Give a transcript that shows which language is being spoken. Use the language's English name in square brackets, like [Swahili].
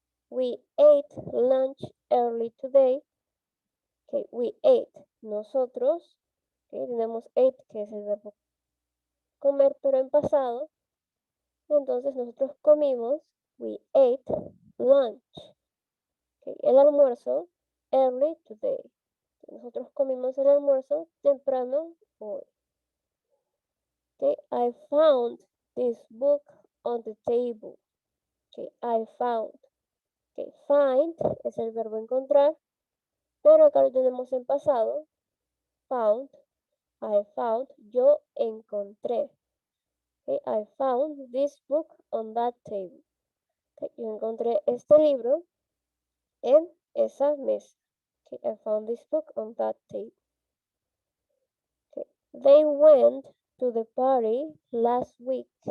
[English] We ate lunch early today. We ate, nosotros. [Spanish] Tenemos ate, que es el verbo comer, pero en pasado. Entonces nosotros comimos. [English] We ate lunch. [Spanish] El almuerzo, [English] early today. [Spanish] Nosotros comimos el almuerzo temprano hoy. [English] I found this book on the table. I found. [Spanish] Find es el verbo encontrar, pero acá lo tenemos en pasado. [English] Found. I found. [Spanish] Yo encontré. [English] I found this book on that table. [Spanish] Yo encontré este libro en esa mesa. [English] I found this book on that table. They went to the party last week.